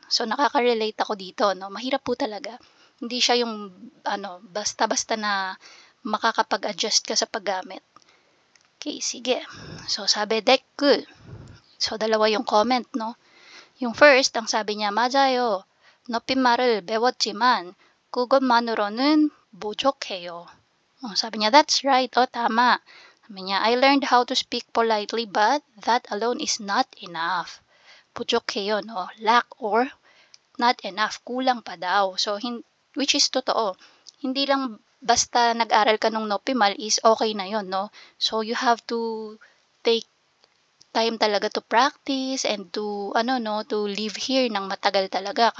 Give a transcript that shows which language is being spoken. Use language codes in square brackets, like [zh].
[tl] So, nakaka-relate ako dito, no? Mahirap po talaga. Hindi siya yung basta-basta na makakapag-adjust ka sa paggamit. Okay, sige. So, sabi, 댓글. So, dalawa yung comment, no? Yung first, ang sabi niya, 맞아요. [ko] 높임말을 배웠지만 그것만으로는 부족해요. [tl] Sabi niya, [en] that's right. [tl] Tama. [en] Sabi niya, I learned how to speak politely, but that alone is not enough. [tl] 부족해요, no? [en] Lack or not enough. [tl] Kulang pa daw. So, which is totoo. Hindi lang basta nag-aral ka ng [ko] 높임말 [tl] is okay na yon, no? [en] So, you have to take time [tl] talaga [en] to practice and to live here [tl] ng matagal talaga.